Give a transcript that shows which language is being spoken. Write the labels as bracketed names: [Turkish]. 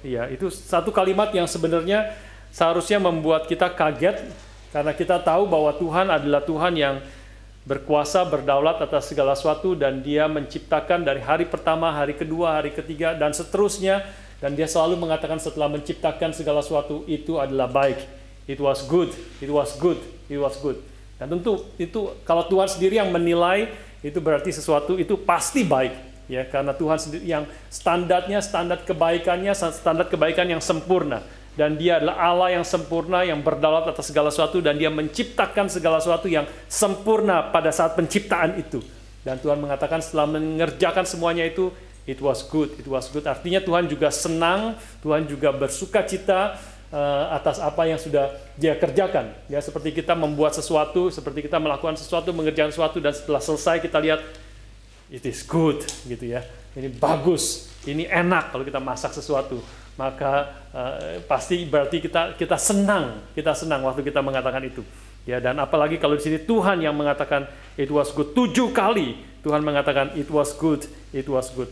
[Indonesian] Itu satu kalimat yang sebenarnya seharusnya membuat kita kaget, karena kita tahu bahwa Tuhan adalah Tuhan yang berkuasa, berdaulat atas segala sesuatu, dan Dia menciptakan dari hari pertama, hari kedua, hari ketiga, dan seterusnya. Dan Dia selalu mengatakan setelah menciptakan segala sesuatu itu adalah baik. [English] It was good, it was good, it was good. [Indonesian] Dan tentu itu kalau Tuhan sendiri yang menilai, itu berarti sesuatu itu pasti baik. Ya, karena Tuhan sendiri yang standar kebaikan yang sempurna, dan Dia adalah Allah yang sempurna yang berdaulat atas segala sesuatu, dan Dia menciptakan segala sesuatu yang sempurna pada saat penciptaan itu. Dan Tuhan mengatakan setelah mengerjakan semuanya itu, [English] it was good, it was good. [Indonesian] Artinya Tuhan juga senang, Tuhan juga bersukacita atas apa yang sudah Dia kerjakan. Ya, seperti kita membuat sesuatu, seperti kita melakukan sesuatu, mengerjakan sesuatu, dan setelah selesai kita lihat [English] it is good, [Indonesian] gitu ya. Ini bagus, ini enak kalau kita masak sesuatu. Maka pasti berarti kita senang waktu kita mengatakan itu. Ya, dan apalagi kalau di sini Tuhan yang mengatakan [English] it was good [Indonesian] 7 kali. Tuhan mengatakan [English] it was good, it was good.